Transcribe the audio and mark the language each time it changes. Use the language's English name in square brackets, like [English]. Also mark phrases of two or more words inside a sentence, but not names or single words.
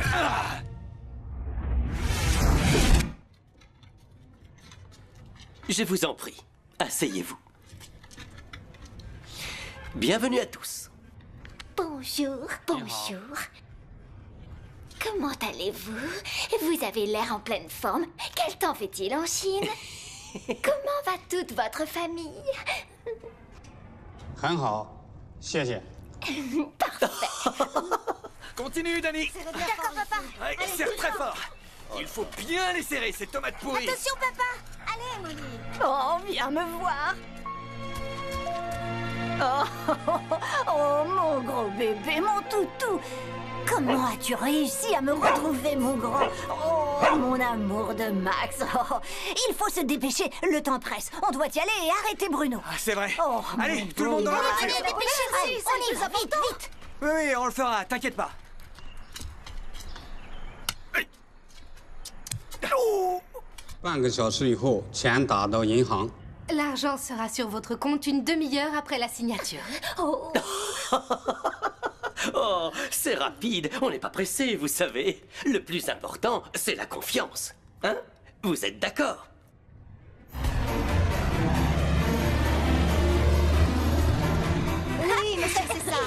[French] Je vous en prie, asseyez-vous. Bienvenue à tous. Bonjour, bonjour. Comment allez-vous? Vous avez l'air en pleine forme. Quel temps fait-il en Chine? Comment va toute votre famille? [Chinese] 很好，谢谢。 [French] Parfait. Continue, Danny. D'accord, papa. Ouais, serre très fort. Il faut bien les serrer, ces tomates pourries. Attention, papa. Allez, Molly. Oh, viens me voir. Oh, mon gros bébé, mon toutou. Comment as-tu réussi à me retrouver, mon grand? Oh, mon amour de Max. Oh, il faut se dépêcher, le temps presse. On doit y aller et arrêter Bruno. C'est vrai. Oh, allez, tout le monde dans la voiture. Allez, dépêchez-vous. Allez, on y va, vite, vite. Oui, on le fera, t'inquiète pas. Oh [Chinese] 半个小时以后，钱打到银行。 [French] L'argent sera sur votre compte une demi-heure après la signature. Oh. Oh, c'est rapide, on n'est pas pressé, vous savez. Le plus important, c'est la confiance. Hein? Vous êtes d'accord? Oui, monsieur, c'est ça.